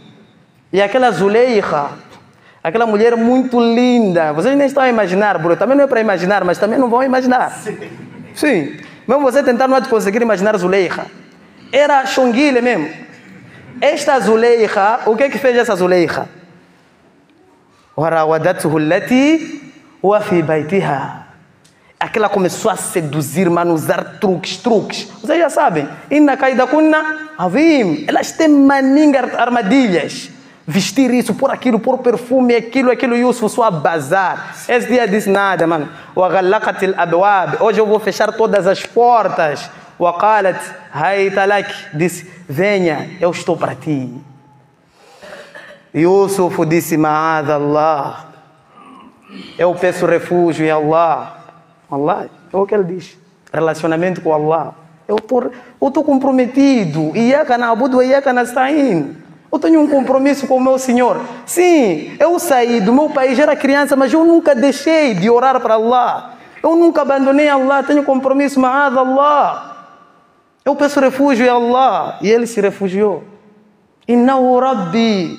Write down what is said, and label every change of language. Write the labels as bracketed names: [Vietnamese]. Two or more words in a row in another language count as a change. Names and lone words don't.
[Portuguese] E aquela Zuleika, aquela mulher muito linda, vocês nem estão a imaginar, bro. Também não é para imaginar, mas também não vão imaginar. Sim. Mesmo você tentar não te conseguir imaginar Zuleika. Era Xonguile mesmo. Esta Zuleika, o que é que fez essa Zuleika? [Arabic] وراودته التي هو في بيتها. [Portuguese] Aquela começou a seduzir, mano, usar truques. Vocês já sabem. [Arabic] إن كيدكن عظيم. [Portuguese] Elas têm maninga armadilhas. Vestir isso, pôr aquilo, pôr perfume, aquilo, Yusuf, só a bazar. Esse dia disse nada, mano. [Arabic] وغلقت الأبواب. [Portuguese] Hoje eu vou fechar todas as portas. [Arabic] وقالت هيت لك. [Portuguese] Disse, venha, eu estou para ti. Yusuf disse, [Arabic] معاذ الله. [Portuguese] Eu peço refúgio em Allah. Allah, é o que ele diz. Relacionamento com Allah. Eu estou comprometido. [Arabic] إياك نعبد وإياك نستعين. [Portuguese] Eu tenho um compromisso com o meu Senhor. Sim, eu saí do meu país, era criança, mas eu nunca deixei de orar para Allah. Eu nunca abandonei Allah. Tenho compromisso, [Arabic] معاذ الله. [Portuguese] Eu peço refúgio em Allah. E ele se refugiou. [Arabic] إنه ربي.